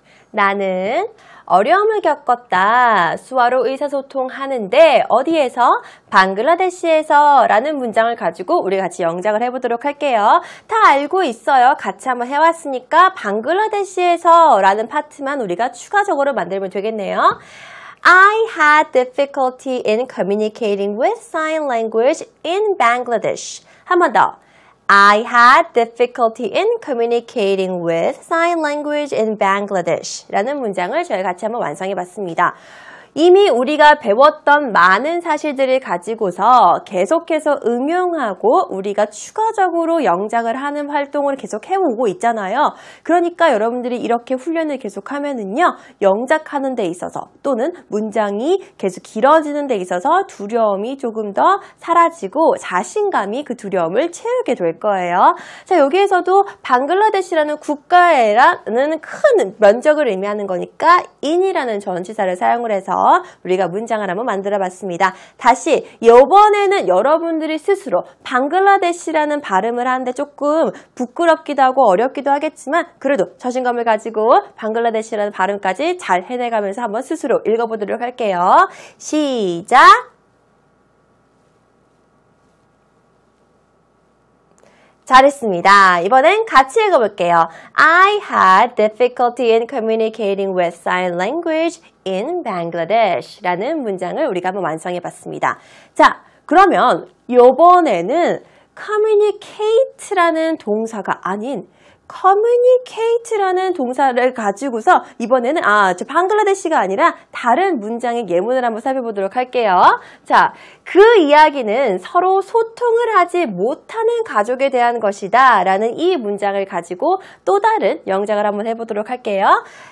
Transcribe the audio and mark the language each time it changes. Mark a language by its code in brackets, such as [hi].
[ko] 나는 어려움을 겪었다. 수화로 의사소통하는데 어디에서? 방글라데시에서 라는 문장을 가지고 우리 같이 영작을 해보도록 할게요. 다 알고 있어요. 같이 한번 해왔으니까 방글라데시에서 라는 파트만 우리가 추가적으로 만들면 되겠네요. [en] I had difficulty in communicating with sign language in Bangladesh. [ko] 한 번 더. [en] I had difficulty in communicating with sign language in Bangladesh [ko] 라는 문장을 저희 같이 한번 완성해 봤습니다. 이미 우리가 배웠던 많은 사실들을 가지고서 계속해서 응용하고 우리가 추가적으로 영작을 하는 활동을 계속 해오고 있잖아요. 그러니까 여러분들이 이렇게 훈련을 계속하면은요, 영작하는 데 있어서 또는 문장이 계속 길어지는 데 있어서 두려움이 조금 더 사라지고 자신감이 그 두려움을 채우게 될 거예요. 자, 여기에서도 방글라데시라는 국가라는 큰 면적을 의미하는 거니까 in이라는 전치사를 사용을 해서 우리가 문장을 한번 만들어 봤습니다. 다시 이번에는 여러분들이 스스로 방글라데시라는 발음을 하는데 조금 부끄럽기도 하고 어렵기도 하겠지만 그래도 자신감을 가지고 방글라데시라는 발음까지 잘 해내가면서 한번 스스로 읽어보도록 할게요. 시작! 잘했습니다. 이번엔 같이 읽어볼게요. [en] I had difficulty in communicating with sign language in Bangladesh [ko] 라는 문장을 우리가 한번 완성해봤습니다. 자, 그러면 이번에는 communicate라는 동사가 아닌 communicate라는 동사를 가지고서 이번에는 저 방글라데시가 아니라 다른 문장의 예문을 한번 살펴보도록 할게요. 자, 그 이야기는 서로 소통을 하지 못하는 가족에 대한 것이다 라는 이 문장을 가지고 또 다른 영작을 한번 해보도록 할게요.